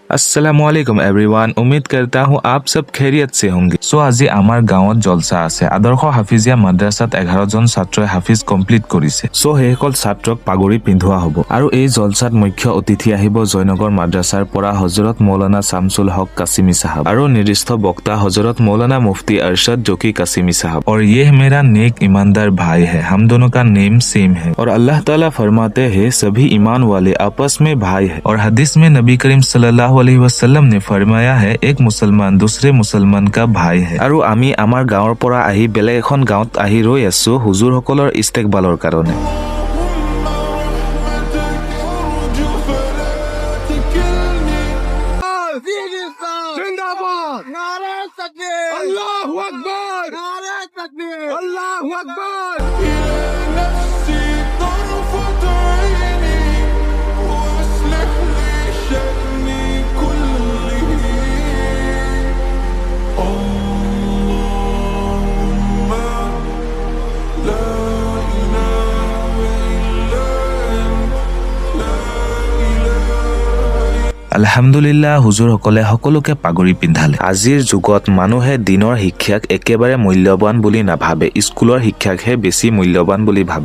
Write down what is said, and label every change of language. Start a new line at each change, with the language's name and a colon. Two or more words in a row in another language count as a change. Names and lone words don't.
Hindi: अस्सलामुअलैकुम एवरीवन। उम्मीद करता हूँ आप सब खैरियत से होंगे।
Assamese: আজি আমাৰ গাঁৱত জলসা আছে। আদৰ্শ হাফিজিয়া মাদ্ৰাছাত 11 জন ছাত্ৰই হাফিজ কমপ্লিট কৰিছে। সেইসকল ছাত্ৰক পাগৰি পিন্ধোৱা হ'ব। আৰু এই জলসাত মুখ্য অতিথি আহিব জয়নগৰ মাদ্ৰাছাৰ পৰা হজৰত মৌলানা শামছুল হক কাছিমি সাহাব আৰু নিৰ্দিষ্ট বক্তা হজৰত মৌলানা মুফতি अरशद जोकी कासिमी साहब।
Hindi: और ये मेरा नेक ईमानदार भाई है, हम दोनों का
English: name same
Hindi: है। और
Arabic: الله تعالى
Hindi: फरमाते हैं सभी ईमान वाले आपस में भाई है। और हदीस में नबी करीम
Arabic: صلى الله عليه وسلم
Hindi: ने फरमाया है एक मुसलमान दूसरे मुसलमान का भाई है।
Assamese: আৰু আমি আমাৰ গাঁৱৰ পৰা আহি বেলেগ এখন গাঁৱত আহি ৰৈ আছো হুজুৰ সকলৰ ইস্তেকবালৰ কাৰণে।
Arabic: الله أكبر الله أكبر طرفة عيني واصلح لي شأني كله اللهم لا إله إلا أنت لا إله
Assamese: আলহামদুলিল্লাহ হুজুৰ সকলে সকলোকে পাগৰি পিন্ধালে। আজিৰ যুগত মানুহে দিনৰ শিক্ষাক একেবাৰে মূল্যৱান বুলি নাভাবে, স্কুলৰ শিক্ষাকহে বেছি মূল্যৱান বুলি ভাবে।